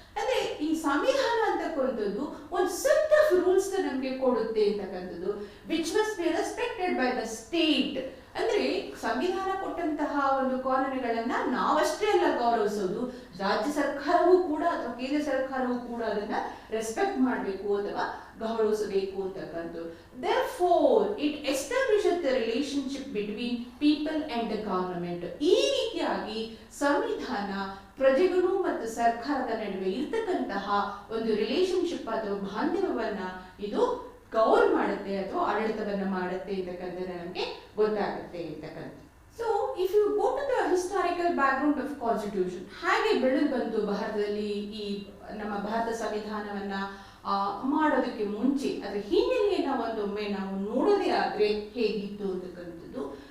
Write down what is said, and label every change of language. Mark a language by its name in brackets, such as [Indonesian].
[Kannada] ಅಂದ್ರೆ ಈ ಸಂವಿಧಾನ ಅಂತಕ್ಕಂಥದ್ದು ಒಂದು ಸೆಟ್ ಆಫ್ ರೂಲ್ಸ್ ನಮಗೆ ಕೊಡುತ್ತೆ ಅಂತಕ್ಕಂಥದ್ದು, [English] Which must be respected by the state. [Kannada] ಅಂದ್ರೆ ಸಂವಿಧಾನ ಕೊಟ್ಟಂತಹ ಒಂದು ಕಾನೂನುಗಳನ್ನ ನಾವಷ್ಟೇ ಅಲ್ಲ ಗೌರವಿಸೋದು, ರಾಜ್ಯ ಸರ್ಕಾರವೂ ಕೂಡ ಅಥವಾ ಕೇಂದ್ರ ಸರ್ಕಾರವೂ ಕೂಡ ಅದನ್ನ ರೆಸ್ಪೆಕ್ಟ್ ಮಾಡಬೇಕು ಅಥವಾ ಗೌರವಿಸಬೇಕು ಅಂತಕ್ಕಂಥದ್ದು. [English] Therefore, it establishes the relationship between people and the government. [Kannada] ಈ ರೀತಿಯಾಗಿ ಸಂವಿಧಾನ ಪ್ರಜೆಗಳು ಮತ್ತು ಸರ್ಕಾರದ ನಡುವೆ ಇರ್ತಕ್ಕಂತಹ ಒಂದು ರಿಲೇಶನ್ಶಿಪ್ ಅಥವಾ ಬಾಂಧವ್ಯವನ್ನ ಇದು ಗೌರ್ ಮಾಡುತ್ತೆ ಅಥವಾ ಆಡಳಿತವನ್ನ ಮಾಡುತ್ತೆ ಅಂತಕ್ಕಂಥದ್ದು ನಮಗೆ ಗೊತ್ತಾಗುತ್ತೆ ಅಂತಕ್ಕಂಥ. [English] so if you go to the historical background of constitution, [Kannada] ಹಾಗೆ ಬೆಳೆದು ಬಂತು ಭಾರತದಲ್ಲಿ ಈ ನಮ್ಮ ಭಾರತ ಸಂವಿಧಾನವನ್ನ ಮಾಡೋದಕ್ಕೆ ಮುಂಚೆ ಅದರ ಹಿನ್ನೆಲೆಯನ್ನ ಒಂದೊಮ್ಮೆ ನಾವು ನೋಡೋದೇ ಆದ್ರೆ ಹೇಗಿತ್ತು ಅಂತಕ್ಕಂಥದ್ದು.